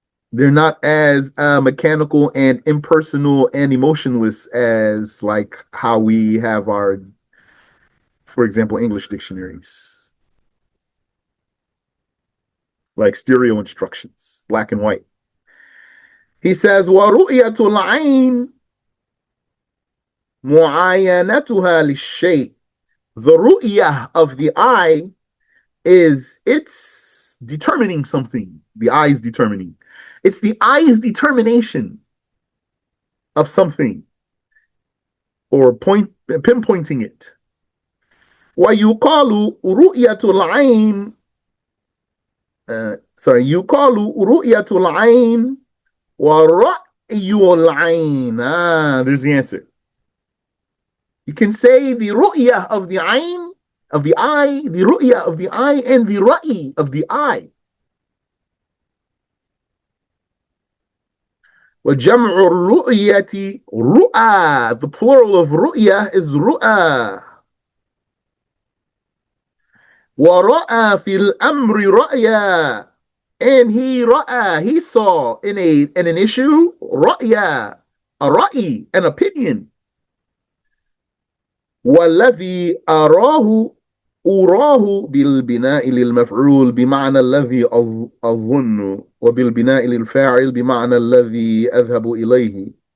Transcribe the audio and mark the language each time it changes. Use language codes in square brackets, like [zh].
[en] They're not as mechanical and impersonal and emotionless as like how we have our, for example, English dictionaries, like stereo instructions, black and white. He says, [ar] وَرُؤْيَةُ الْعَيْنِ مُعَايَنَتُهَا لِلشَّيْء. [en] The ru'yah of the eye is it's determining something. The eye is determining. It's the eye's determination of something or pinpointing it. [ar] ويقال رؤية العين يقال رؤية العين ورأي العين. [en] There's the answer. You can say the ru'yah of the ayn, of the eye, the ru'yah of the eye, and the ra'i of the eye. [ar] وجمع الرؤية رؤى. [en] The plural of ru'yah is ru'ى. [ar] وَرَأَى فِي الْأَمْرِ رَأْيًا. [en] And he saw in an issue, رَأْيًا, a ra'i, an opinion. [ar] وَالَّذِي أراه بالبناء للمفعول بمعنى الذي أظن وبالبناء للفاعل بمعنى الذي أذهب إليه.